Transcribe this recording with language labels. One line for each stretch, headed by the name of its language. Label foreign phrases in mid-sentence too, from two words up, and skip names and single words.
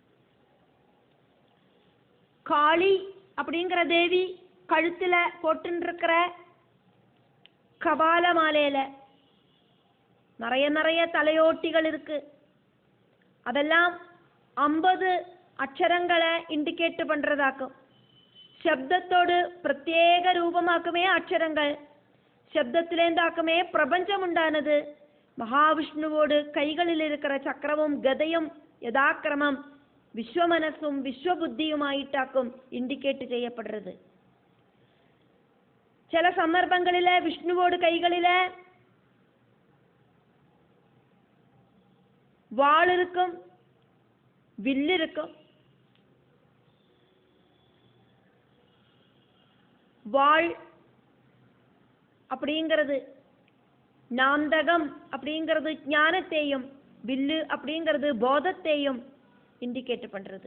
Tamil: காளி அப்படிங்கிற தேவி கழுத்துல போட்டுருக்கிற கபால மாலையில நிறைய நிறைய தலையோட்டிகள் இருக்கு. அதெல்லாம் 50 அக்ஷரங்களை இண்டிகேட் பண்றதாக்கும்.
Malayalam: ശബ്ദത്തോട് പ്രത്യേക രൂപമാക്കുമേ അക്ഷരങ്ങൾ. ശബ്ദത്തിലേന്താക്കുമേ പ്രപഞ്ചം ഉണ്ടാനത്. മഹാവിഷ്ണുവോട് കൈകളിലിരിക്കുന്ന ചക്രവും ഗദയും യഥാക്രമം വിശ്വമനസ്സും വിശ്വബുദ്ധിയുമായിട്ടാക്കും ഇൻഡിക്കേറ്റ് ചെയ്യപ്പെടുന്നത്.
Tamil: சில சந்தர்ப்பங்களில விஷ்ணுவோட கைகளில வாள் இருக்கும், வில்லு இருக்கும். வாள் அப்படிங்கிறது நாந்தகம் அப்படிங்கிறது ஞானத்தையும், வில்லு அப்படிங்கிறது போதத்தையும் இண்டிகேட் பண்றது.